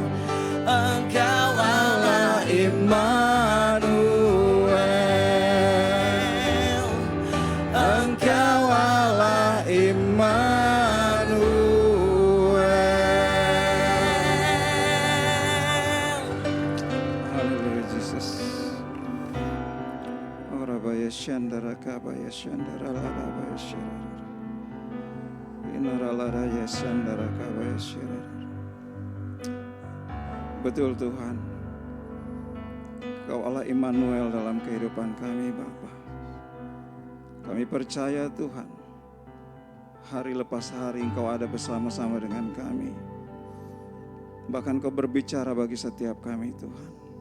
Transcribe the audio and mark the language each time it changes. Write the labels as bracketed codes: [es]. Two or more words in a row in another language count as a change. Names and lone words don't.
[id] Engkau Allah Immanuel. Engkau Allah Immanuel. Haleluya Jesus. Orabaya shandara kabaya shandara lalabaya shirara. Inaralaraya shandara kabaya shirara. Betul Tuhan, Kau Allah Immanuel dalam kehidupan kami Bapa. Kami percaya Tuhan, hari lepas hari Engkau ada bersama-sama dengan kami. Bahkan Kau berbicara bagi setiap kami Tuhan.